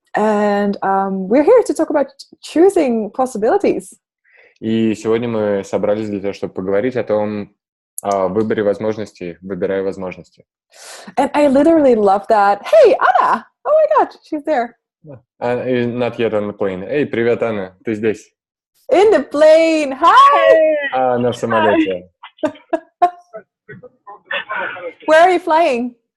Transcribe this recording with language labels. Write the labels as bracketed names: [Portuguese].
[English] And we're here to talk about choosing possibilities. [Russian] И сегодня мы собрались для того, чтобы поговорить о выборе возможностей, выбирая возможности. [English] And I literally love that. Hey, Anna! Oh my God, she's there. Not yet on the plane. [Russian] Эй, привет, Анна, ты здесь? [English] In the plane. Hi! [Russian] Она в самолете. [English] Where are you flying?